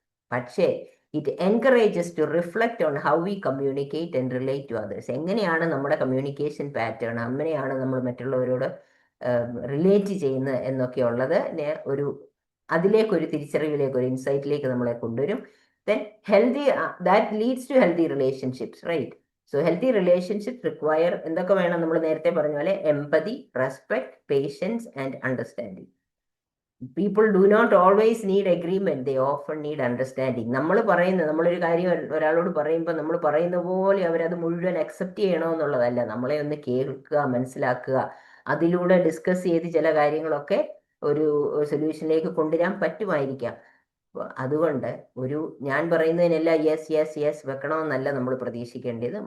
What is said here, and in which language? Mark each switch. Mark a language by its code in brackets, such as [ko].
[ml] പക്ഷേ [en] It encourages to reflect on how we communicate and relate to others. [ml] എങ്ങനെയാണ് നമ്മുടെ communication pattern, അങ്ങനെയാണ് നമ്മൾ മറ്റുള്ളവരോട് റിലേറ്റ് ചെയ്യുന്നത് എന്നൊക്കെ ഉള്ളത് അതിലേക്കൊരു തിരിച്ചറിവിലേക്ക്, ഒരു ഇൻസൈറ്റിലേക്ക് നമ്മളെ കൊണ്ടുവരും. [en] Then that leads to healthy relationships, right? So healthy relationships require [ml] എന്തൊക്കെ വേണം? നമ്മൾ നേരത്തെ പറഞ്ഞ പോലെ [en] empathy, respect, patience and understanding. People do not always need agreement, they often need understanding. [ml] നമ്മളൊരു കാര്യം ഒരാളോട് പറയുമ്പോൾ നമ്മൾ പറയുന്ന പോലെ അവരത് മുഴുവൻ അക്സെപ്റ്റ് ചെയ്യണമെന്നുള്ളതല്ല. നമ്മളെ ഒന്ന് കേൾക്കുക, മനസ്സിലാക്കുക, അതിലൂടെ ഡിസ്കസ് ചെയ്ത് ചില കാര്യങ്ങളൊക്കെ ഒരു സൊല്യൂഷനിലേക്ക് കൊണ്ടുവരാൻ പറ്റുമായിരിക്കാം. അതുകൊണ്ട് ഞാൻ പറയുന്നതിനെല്ലാം യെസ് വെക്കണമെന്നല്ല നമ്മൾ പ്രതീക്ഷിക്കേണ്ടത്.